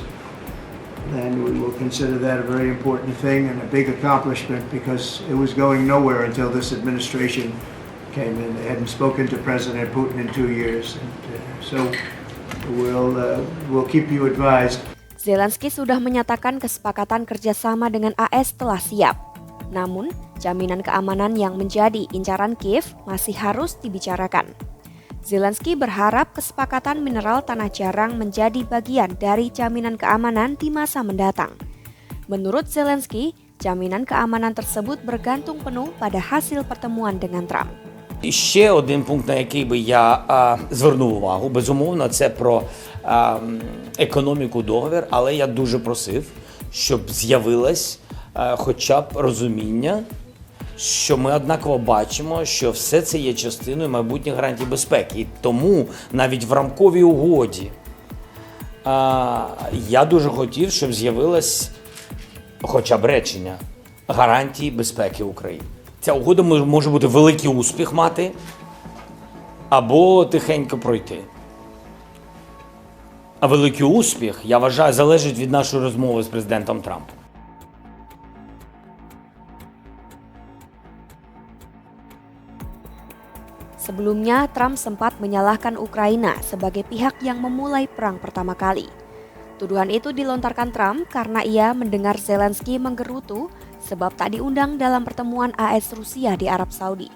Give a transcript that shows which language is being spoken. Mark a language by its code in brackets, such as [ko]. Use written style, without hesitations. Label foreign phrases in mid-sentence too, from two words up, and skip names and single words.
[en] And we will consider that a very important thing and a big accomplishment because it was going nowhere until this administration came in. They hadn't spoken to President Putin in 2 years. And, so we'll keep you advised. [id] Zelensky sudah menyatakan kesepakatan kerjasama dengan AS telah siap. Namun, jaminan keamanan yang menjadi incaran Kiev masih harus dibicarakan. Zelensky berharap kesepakatan mineral tanah jarang menjadi bagian dari jaminan keamanan di masa mendatang. Menurut Zelensky, jaminan keamanan tersebut bergantung penuh pada hasil pertemuan dengan Trump. [uk] І ще один пункт, на який би я звернув увагу, безумовно, це про економіку договір, але я дуже просив, щоб з'явилось хоча б розуміння, що ми однаково бачимо, що все це є частиною майбутніх гарантій безпеки. І тому навіть в рамковій угоді я дуже хотів, щоб з'явилось хоча б речення гарантії безпеки України. Ця угода може бути великий успіх мати або тихенько пройти. А великий успіх, я вважаю, залежить від нашої розмови з президентом Трампом. [id] Sebelumnya, Trump sempat menyalahkan Ukraina sebagai pihak yang memulai perang pertama kali. Tuduhan itu dilontarkan Trump karena ia mendengar Zelensky menggerutu sebab tak diundang dalam pertemuan AS Rusia di Arab Saudi.